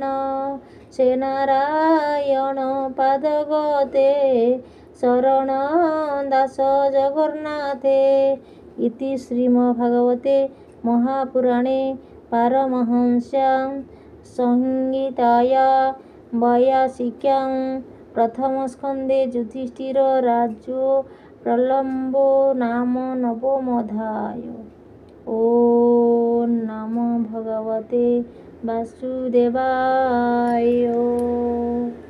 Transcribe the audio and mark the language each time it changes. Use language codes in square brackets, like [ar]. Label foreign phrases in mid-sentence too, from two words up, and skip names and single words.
[sa] ସେ ନାରାୟଣ ପାଦଗତେ ଶରଣ ଦାସ ଜଗନ୍ନାଥେ ଇତି ଶ୍ରୀମଦ୍ଭାଗବତେ ମହାପୁରାଣେ ପାରମହଂସ୍ୟାଂ ସଂହିତାୟାं ବୈୟାସିକ୍ୟାଂ प्रथम स्कंदे युधिष्ठिर राज्यो प्रलम्बो नाम नवमोऽध्याय। ओम नमो भगवते वासुदेवाय।